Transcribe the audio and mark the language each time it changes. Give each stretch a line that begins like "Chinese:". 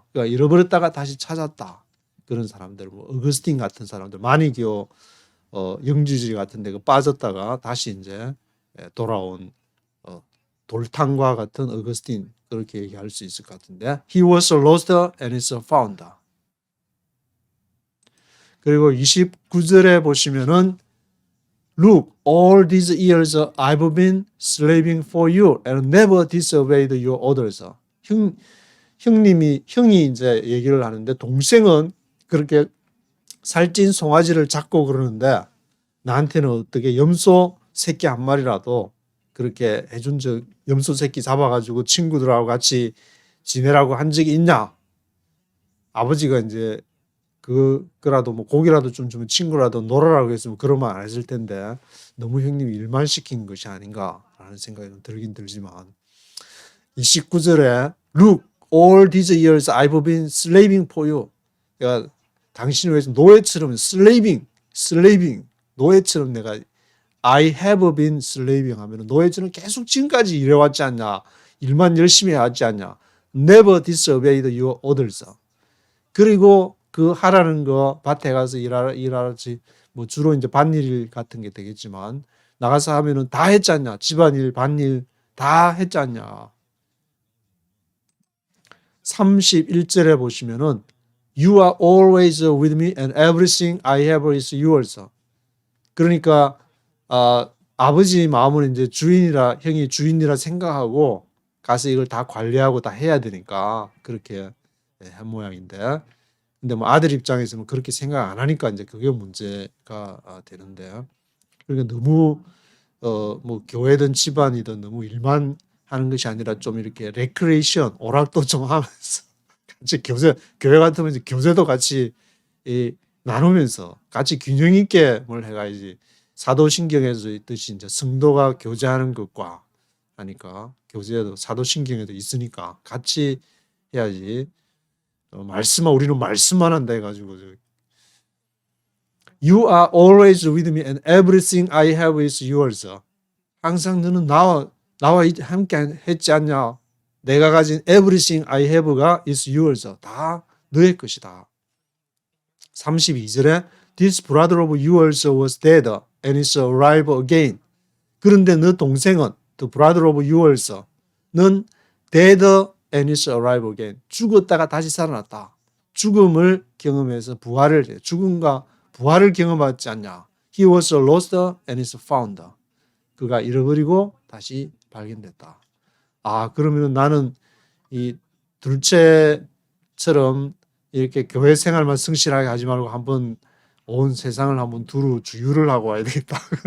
Korean: 그러니까 잃어버렸다가 다시 찾았다. 그런 사람들, 뭐 어거스틴 같은 사람들, 마니기오 영주주의 같은 데 빠졌다가 다시 이제 돌아온 돌탕과 같은 어거스틴 그렇게 얘기할 수 있을 것 같은데
English: He was lost and is found.
Korean: 그리고 29절에 보시면은
English: Look, all these years I've been slaving for you and never disobeyed your orders.
Korean: 형이 이제 얘기를 하는데 동생은 그렇게 살찐 송아지를 잡고 그러는데 나한테는 어떻게 염소 새끼 한 마리라도 그렇게 해준 적, 염소 새끼 잡아가지고 친구들하고 같이 지내라고 한 적이 있냐? 아버지가 이제 그라도 뭐 고기라도 좀 주면 친구라도 놀아라고 했으면 그런 말 안 했을 텐데 너무 형님이 일만 시킨 것이 아닌가라는 생각이 좀 들긴 들지만 29절에
English: Look, all these years I've been slaving for you.
Korean: 그러니까 당신을 위해서 노예처럼 slaving, 노예처럼 내가
English: I have been slaving
Korean: 하면 노예처럼 계속 지금까지 일해왔지 않냐. 일만 열심히 해왔지 않냐.
English: Never disobeyed your orders.
Korean: 그리고 그 하라는 거 밭에 가서 일하지 뭐 주로 이제 밭일 같은 게 되겠지만 나가서 하면은 다 했지 않냐. 집안일, 밭일 다 했지 않냐. 31절에 보시면은
English: You are always with me and everything I have is yours.
Korean: 그러니까 아버지 마음은 이제 형이 주인이라 생각하고 가서 이걸 다 관리하고 다 해야 되니까 그렇게 한 모양인데 근데 뭐 아들 입장에서는 그렇게 생각 안 하니까 이제 그게 문제가 되는데 그러니까 너무 뭐 교회든 집안이든 너무 일만 하는 것이 아니라 좀 이렇게 레크레이션 오락도 좀 하면서 같이 교회 같으면 이제 교제도 같이 나누면서 같이 균형 있게 뭘 해가야지 사도신경에서 있듯이 이제 성도가 교제하는 것과 하니까 교제도 사도신경에도 있으니까 같이 해야지. 우리는 말씀만 한다 해가지고
English: You are always with me and everything I have is yours.
Korean: 항상 너는 나와 함께 했지 않냐. 내가 가진
English: everything I have가 is yours.
Korean: 다 너의 것이다. 32절에
English: This brother of yours was dead and is alive again.
Korean: 그런데 너 동생은
English: The brother of yours 는 dead and is alive again.
Korean: 죽었다가 다시 살아났다. 죽음을 경험해서 부활을 해. 죽음과 부활을 경험하지 않냐.
English: He was lost and is found.
Korean: 그가 잃어버리고 다시 발견됐다. 그러면 나는 이 둘째처럼 이렇게 교회 생활만 성실하게 하지 말고 한번 온 세상을 한번 두루 주유를 하고 와야 되겠다.